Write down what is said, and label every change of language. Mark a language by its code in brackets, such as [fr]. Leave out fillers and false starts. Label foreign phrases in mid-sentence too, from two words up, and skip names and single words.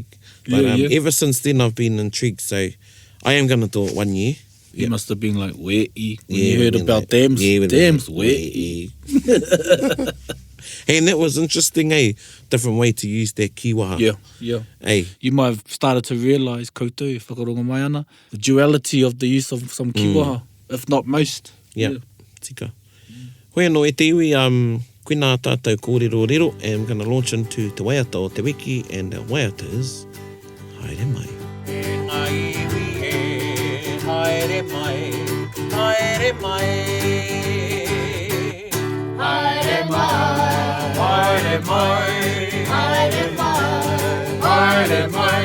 [en] But ever since then, I've been intrigued. So I am going to do it 1 year. You must have been like, wei, when you heard about dams. Yeah, dams, wei. Hey, and that was interesting, different way to use that kīwaha. Yeah. Hey. You might have started to realise, [mi] koutou, e whakaronga mai ana, [en] the duality of the use of some kīwaha, if not most. Yeah. [mi] Tika. Hoi anō e te iwi, koe nā tātou kōrero rero, [en] and I'm going to launch into [mi] te waiata o te wiki, [en] and our waiata is [mi] haere mai. E ngā iwi e haere mai, haere mai. Haere mai, haere mai, haere mai, haere mai.